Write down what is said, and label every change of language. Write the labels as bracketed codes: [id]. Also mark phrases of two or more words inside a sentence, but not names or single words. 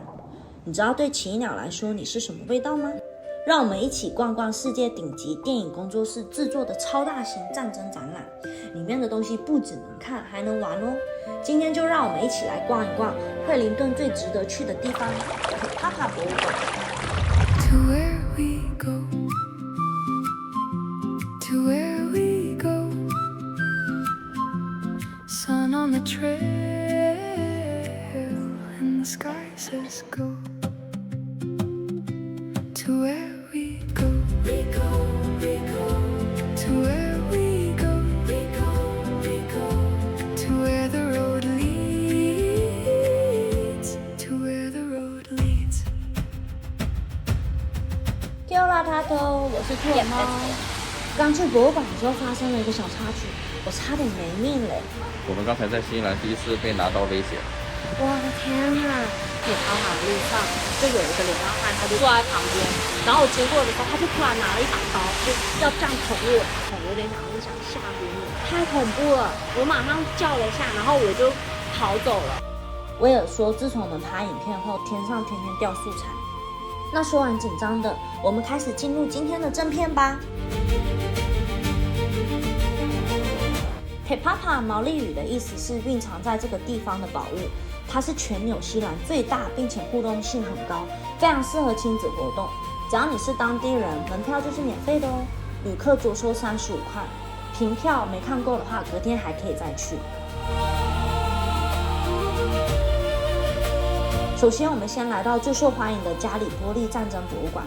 [zh] 你知道對奇異鳥來說你是什麼味道嗎？讓我們一起逛逛世界頂級電影工作室製作的超大型戰爭展覽，裡面的東西不只能看還能玩哦。今天就讓我們一起來逛一逛惠靈頓最值得去的地方——帕帕博物館。 [en] To where we go, to where we go, sun on the trail and the sky says go. To where we go, we go, we go. To where we go, we go, we go. To where the road leads, to where the road leads. [zh] Hola Tato， 我是兔耳猫。剛去博物館的時候發生了一個小插曲，我差點沒命嘞。我們剛才在新西蘭第一次被拿刀威脅。我的天哪！鐵跑馬的路上就有一個流浪漢，他就坐在旁邊，然後我經過的時候，他就突然拿了一把刀，就要這樣捅我，有點想嚇唬我，太恐怖了！我馬上叫了一下，然後我就跑走了。威爾說，自從我們拍影片後，天上天天掉素材。那說完緊張的，我們開始進入今天的正片吧。Te Papa 毛利語的意思是蘊藏在這個地方的寶物，它是全紐西蘭最大並且互動性很高，非常適合親子活動。只要你是當地人，門票就是免費的哦，旅客着收35塊，憑票沒看夠的話，隔天還可以再去。首先，我們先來到最受歡迎的加里波利戰爭博物館。